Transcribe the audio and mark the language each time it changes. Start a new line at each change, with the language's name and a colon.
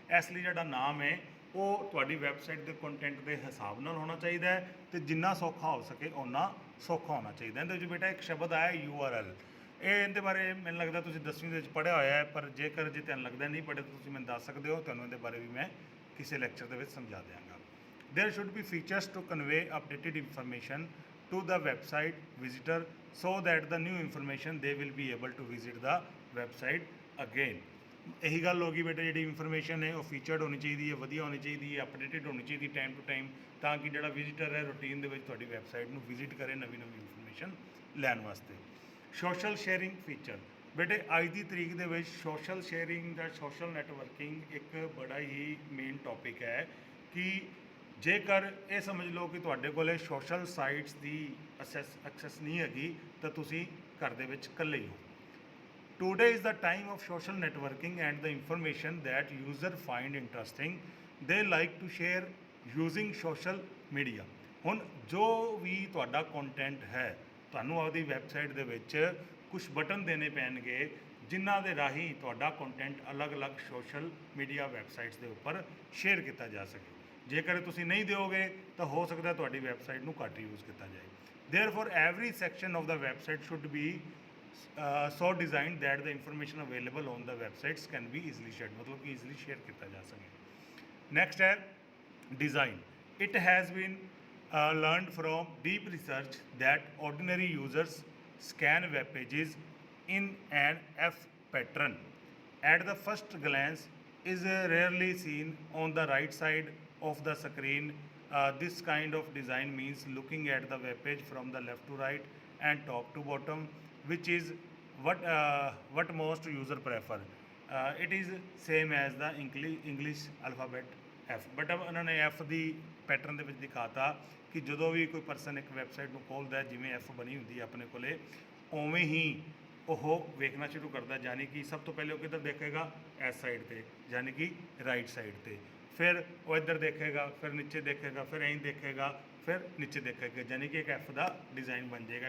Punjabi: ਇਸ ਲਈ ਜਿਹੜਾ ਨਾਮ ਹੈ ਉਹ ਤੁਹਾਡੀ ਵੈਬਸਾਈਟ ਦੇ ਕੰਟੈਂਟ ਦੇ ਹਿਸਾਬ ਨਾਲ ਹੋਣਾ ਚਾਹੀਦਾ ਹੈ, ਅਤੇ ਜਿੰਨਾ ਸੌਖਾ ਹੋ ਸਕੇ ਓਨਾ ਸੌਖਾ ਹੋਣਾ ਚਾਹੀਦਾ। ਇਹਦੇ ਵਿੱਚ ਬੇਟਾ ਇੱਕ ਸ਼ਬਦ ਆਇਆ URL। ਇਹ ਇਹਦੇ ਬਾਰੇ ਮੈਨੂੰ ਲੱਗਦਾ ਤੁਸੀਂ 10ਵੀਂ ਦੇ ਵਿੱਚ ਪੜ੍ਹਿਆ ਹੋਇਆ ਹੈ, ਪਰ ਜੇਕਰ ਜੇ ਤੁਹਾਨੂੰ ਲੱਗਦਾ ਨਹੀਂ ਪੜ੍ਹੇ ਤਾਂ ਤੁਸੀਂ ਮੈਨੂੰ ਦੱਸ ਸਕਦੇ ਹੋ, ਤੁਹਾਨੂੰ ਇਹਦੇ ਬਾਰੇ ਵੀ ਮੈਂ ਕਿਸੇ ਲੈਕਚਰ ਦੇ ਵਿੱਚ ਸਮਝਾ ਦਿਆਂਗਾ।
English: There should be features to convey updated information to the website visitor so that the new information they will be able to visit the website again।
Punjabi: ਇਹੀ ਗੱਲ ਹੋ ਗਈ ਬੇਟੇ, ਜਿਹੜੀ ਇਨਫੋਰਮੇਸ਼ਨ ਹੈ ਉਹ ਫੀਚਰਡ ਹੋਣੀ ਚਾਹੀਦੀ ਹੈ, ਵਧੀਆ ਹੋਣੀ ਚਾਹੀਦੀ ਹੈ, ਅਪਡੇਟਡ ਹੋਣੀ ਚਾਹੀਦੀ ਟਾਈਮ ਟੂ ਟਾਈਮ, ਤਾਂ ਕਿ ਜਿਹੜਾ ਵਿਜ਼ਿਟਰ ਹੈ ਰੂਟੀਨ ਦੇ ਵਿੱਚ ਤੁਹਾਡੀ ਵੈਬਸਾਈਟ ਨੂੰ ਵਿਜ਼ਿਟ ਕਰੇ ਨਵੀਂ ਇਨਫੋਰਮੇਸ਼ਨ ਲੈਣ ਵਾਸਤੇ। ਸੋਸ਼ਲ ਸ਼ੇਅਰਿੰਗ ਫੀਚਰ ਬੇਟੇ, ਅੱਜ ਦੀ ਤਰੀਕ ਦੇ ਵਿੱਚ ਸੋਸ਼ਲ ਸ਼ੇਅਰਿੰਗ ਦਾ ਸੋਸ਼ਲ ਨੈਟਵਰਕਿੰਗ ਇੱਕ ਬੜਾ ਹੀ ਮੇਨ ਟੌਪਿਕ ਹੈ ਕਿ ਜੇਕਰ ਇਹ ਸਮਝ ਲਓ ਕਿ ਤੁਹਾਡੇ ਕੋਲ ਸੋਸ਼ਲ ਸਾਈਟਸ ਦੀ ਐਕਸੈਸ ਨਹੀਂ ਹੈਗੀ ਤਾਂ ਤੁਸੀਂ ਘਰ ਦੇ ਵਿੱਚ ਇਕੱਲੇ ਹੀ ਹੋ।
English: Today is the time of social networking and the information that user find interesting they like to share using social media।
Punjabi: ਹੁਣ ਜੋ ਵੀ ਤੁਹਾਡਾ ਕੰਟੈਂਟ ਹੈ, ਤੁਹਾਨੂੰ ਆਪਦੀ ਵੈਬਸਾਈਟ ਦੇ ਵਿੱਚ ਕੁਝ ਬਟਨ ਦੇਣੇ ਪੈਣਗੇ ਜਿਨ੍ਹਾਂ ਦੇ ਰਾਹੀਂ ਤੁਹਾਡਾ ਕੰਟੈਂਟ ਅਲੱਗ-ਅਲੱਗ ਸੋਸ਼ਲ ਮੀਡੀਆ ਵੈਬਸਾਈਟਸ ਦੇ ਉੱਪਰ ਸ਼ੇਅਰ ਕੀਤਾ ਜਾ ਸਕੇ। ਜੇਕਰ ਤੁਸੀਂ ਨਹੀਂ ਦਿਓਗੇ ਤਾਂ ਹੋ ਸਕਦਾ ਤੁਹਾਡੀ ਵੈਬਸਾਈਟ ਨੂੰ ਘੱਟ ਯੂਜ਼ ਕੀਤਾ ਜਾਏ।
English: Therefore every section of the website should be so designed that the information available on the websites can be easily shared,
Hindi: मतलब कि easily share किया जा सके।
English: Next है design। It has been learned from deep research that ordinary users scan web pages in an F pattern at the first glance is rarely seen on the right side of the screen। This kind of design means looking at the web page from the left to right and top to bottom, which is what most user prefer। It is same as the English alphabet F।
Hindi: But अब उन्होंने
Punjabi: F ਦੀ pattern ਦੇ ਵਿੱਚ ਦਿਖਾਤਾ ਕਿ ਜਦੋਂ ਵੀ ਕੋਈ person ਇੱਕ website ਨੂੰ ਖੋਲ੍ਹਦਾ ਜਿਵੇਂ F ਬਣੀ ਹੁੰਦੀ ਹੈ ਆਪਣੇ ਕੋਲੇ, ਉਵੇਂ ਹੀ ਉਹ ਵੇਖਣਾ ਸ਼ੁਰੂ ਕਰਦਾ। ਯਾਨੀ ਕਿ ਸਭ ਤੋਂ ਪਹਿਲੇ ਉਹ ਕਿੱਧਰ ਦੇਖੇਗਾ, ਇਸ ਸਾਈਡ ਤੇ, ਯਾਨੀ ਕਿ ਰਾਈਟ ਸਾਈਡ ਤੇ। ਫਿਰ ਉਹ ਇੱਧਰ ਦੇਖੇਗਾ, ਫਿਰ ਨੀਚੇ ਦੇਖੇਗਾ, ਫਿਰ ਐਂ ਦੇਖੇਗਾ, ਫਿਰ ਨੀਚੇ ਦੇਖੇਗਾ, ਯਾਨੀ ਕਿ ਇੱਕ ਐਫ ਦਾ ਡਿਜ਼ਾਈਨ ਬਣ ਜਾਏਗਾ।